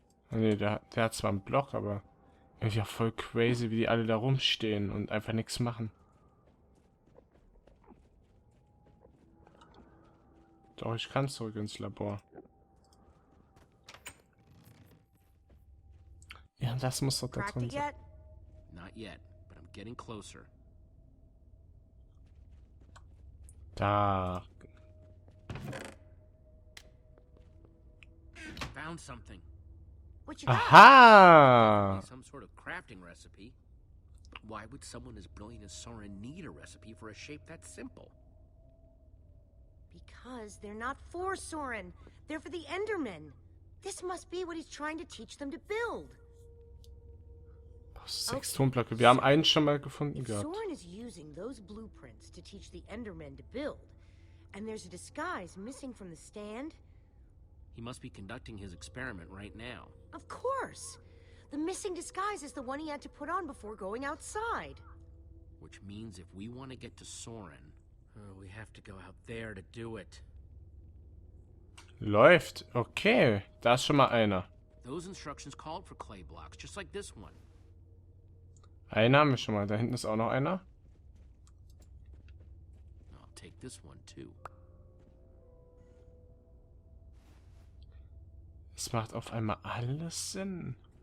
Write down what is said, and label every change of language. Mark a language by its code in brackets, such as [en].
[de] Ne, der hat zwar einen Block, aber irgendwie auch voll crazy, wie die alle da rumstehen und einfach nichts machen. Doch, ich kann zurück ins Labor. Ja, das muss doch da drin sein. [en] Not yet, but I'm getting closer. [de] Da. [en] Found something. What you got? Aha! Some sort of crafting recipe. Why would someone as brilliant as Soren need a recipe for a shape that simple? Because they're not for Soren. They're for the Endermen. This must be what he's trying to teach them to build. [de] 6 Tonblöcke. Wir haben einen schon mal gefunden [en] If [de] gehabt. [en] Soren is using those blueprints to teach the Endermen to build, and there's a disguise missing from the stand, He must be conducting his experiment right now. of course. The missing disguise is the one he had to put on before going outside. Which means if we want to get to Soren, we have to go out there to do it. [de] Läuft. Okay. Da ist schon mal einer. [en] Those instructions called for clay blocks, just like this one. [de] Einen haben wir schon mal. Da hinten ist auch noch einer. [en] I'll take this one too. [de] Es macht auf einmal alles Sinn.